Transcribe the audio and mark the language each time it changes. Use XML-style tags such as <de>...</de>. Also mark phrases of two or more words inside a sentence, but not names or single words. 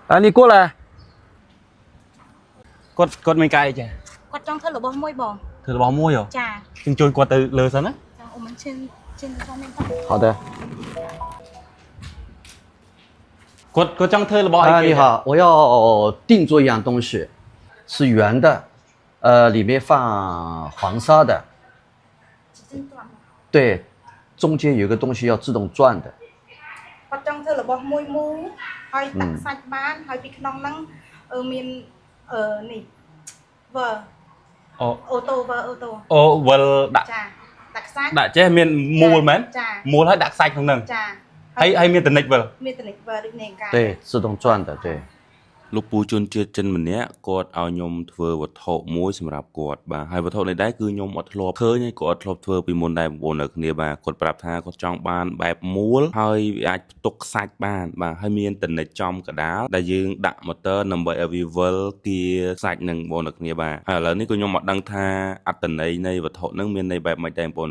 <zh>啊，你过来。</zh> <km>គាត់មិនកាយចា គាត់ចង់ធ្វើរបស់មួយបង ធ្វើរបស់មួយហ៎ ចា ជិះជួយគាត់ទៅលើសិនណា ចាអូមិនឈិនឈិនទៅក្នុងនេះ</km> <zh>好的。</zh> <km>គាត់ចង់ធ្វើរបស់អី 啊， គេ</km> <zh>你好，我要定做一样东西，是圆的，里面放黄沙的，</zh> <km>ឈិនទៅ</km> <zh>对，中间有个东西要自动转的。</zh> <km>គាត់ចង់ធ្វើរបស់មួយមូលហើយដាក់សាច់បានហើយពីក្នុងហ្នឹងមាននេះវើអូតូវើអូតូ អូវិលដាក់ ចាដាក់ខ្សាច់ ដាក់ចេះមានមូលមែន ចា មូលហើយដាក់ខ្សាច់ក្នុងហ្នឹង ចា ហើយមានតនិចវិល មានតនិចវើដូចនេះកា</km> <zh>对，自动转的，对。</zh> <km>លោកពូជនជាតិចិនម្នាក់គាត់ឲ្យខ្ញុំធ្វើវត្ថុមួយសម្រាប់គាត់បាទហើយវត្ថុនេះដែរគឺខ្ញុំអត់ធ្លាប់ឃើញហើយក៏អត់ធ្លាប់ធ្វើពីមុនដែរបងប្អូននៅគ្នាបាទគាត់ប្រាប់ថាគាត់ចង់បានបែបមូលហើយវាអាចផ្ទុកខ្សាច់បានបាទហើយមាន តនិចចំកដាលដែលយើងដាក់ម៉ូទ័រដើម្បីឲ្យវាវិលគៀខ្សាច់នឹងបងប្អូននៅគ្នាបាទហើយឥឡូវនេះក៏ខ្ញុំអត់ដឹងថាអត្តន័យនៃវត្ថុហ្នឹងមានន័យបែបម៉េចដែរបងប្អូន</km>